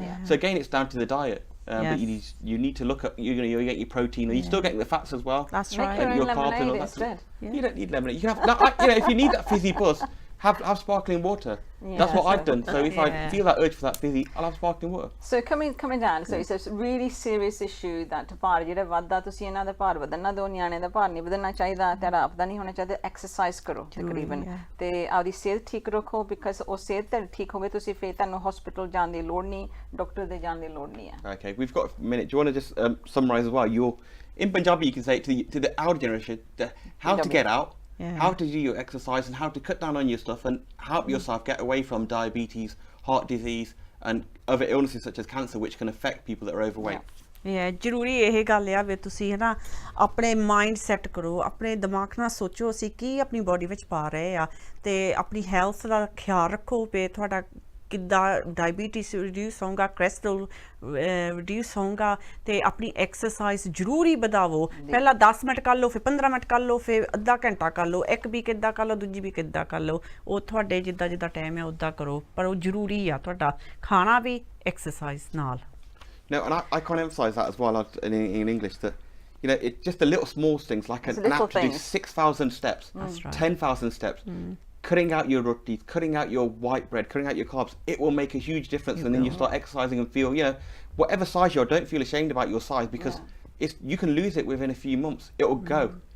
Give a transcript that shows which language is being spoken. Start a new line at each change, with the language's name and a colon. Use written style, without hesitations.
English: So again, it's down to the diet. But you need to look at you get your protein, and you're still getting the fats as well. That's right. Make your own lemonade instead. You don't need lemonade. You can have if you need that fizzy buzz, have sparkling water. That's what I've done. So if I feel that urge for that fizzy, I'll have sparkling water. So coming down, so it's a really serious issue that
Punjabi: ਭਾਰ ਜਿਹੜਾ ਵੱਧਦਾ ਤੁਸੀਂ ਇਹਨਾਂ ਦਾ ਭਾਰ ਵਧਣਾ ਦੋ ਨਿਆਣੇ ਦਾ ਭਾਰ ਨਹੀਂ ਵਧਣਾ ਚਾਹੀਦਾ ਤੁਹਾਡਾ ਆਪਦਾ ਨਹੀਂ ਹੋਣਾ ਚਾਹੀਦਾ ਐਕਸਰਸਾਈਜ਼ ਕਰੋ ਤਕਰੀਬਨ ਤੇ ਆਪਦੀ ਸਿਹਤ ਠੀਕ ਰੱਖੋ ਬਿਕਾਜ਼ ਉਹ ਸਿਹਤ ਤੇ ਠੀਕ ਹੋਵੇ ਤੁਸੀਂ ਫਿਰ ਤੁਹਾਨੂੰ ਹਸਪੀਟਲ ਜਾਣ ਦੀ ਲੋੜ ਨਹੀਂ ਡਾਕਟਰ ਦੇ ਜਾਣ ਦੀ ਲੋੜ ਨਹੀਂ ਹੈ
English: Okay, we've got a minute. Do you want to just summarize as well? In Punjabi you can say to the elder generation how to get out, how to do your exercise, and how to cut down on your stuff and help yourself get away from diabetes, heart disease, and other illnesses such as cancer, which can affect people that are overweight.
Punjabi: ਜ਼ਰੂਰੀ ਇਹ ਗੱਲ ਆ ਵੀ ਤੁਸੀਂ ਹੈ ਨਾ ਆਪਣੇ mind set ਕਰੋ ਆਪਣੇ ਦਿਮਾਗ ਨਾਲ ਸੋਚੋ ਅਸੀਂ ਕੀ ਆਪਣੀ ਬੋਡੀ ਵਿੱਚ ਪਾ ਰਹੇ ਆ ਤੇ ਆਪਣੀ ਹੈਲਥ ਦਾ ਖਿਆਲ ਰੱਖੋ ਵੀ ਤੁਹਾਡਾ ਕਿੱਦਾਂ ਡਾਇਬੀਟੀਜ਼ ਰਿਡਿਊਸ ਹੋਊਗਾ ਕੋਲੇਸਟ੍ਰੋਲ ਰਿਡਿਊਸ ਹੋਊਗਾ ਤੇ ਆਪਣੀ ਐਕਸਰਸਾਈਜ਼ ਜ਼ਰੂਰੀ ਵਧਾਵੋ ਪਹਿਲਾਂ 10 ਮਿੰਟ ਕਰ ਲਓ ਫਿਰ 15 ਮਿੰਟ ਕਰ ਲਓ ਫਿਰ ਅੱਧਾ ਘੰਟਾ ਕਰ ਲਓ ਇੱਕ ਵੀ ਕਿੱਦਾਂ ਕਰ ਲਓ ਦੂਜੀ ਵੀ ਕਿੱਦਾਂ ਕਰ ਲਓ ਉਹ ਤੁਹਾਡੇ ਜਿੱਦਾਂ ਟਾਈਮ ਹੈ ਉੱਦਾਂ ਕਰੋ ਪਰ ਉਹ ਜ਼ਰੂਰੀ ਆ ਤੁਹਾਡਾ ਖਾਣਾ ਵੀ ਐਕਸਰਸਾਈਜ਼ ਨਾਲ
English: No, and I can't emphasize that as well in English that it's just the little small things like an app to do 6,000 steps, 10,000 steps. Cutting out your rotis, cutting out your white bread, cutting out your carbs, it will make a huge difference. And then you start exercising and feel, whatever size you are, don't feel ashamed about your size because you can lose it within a few months. It will go.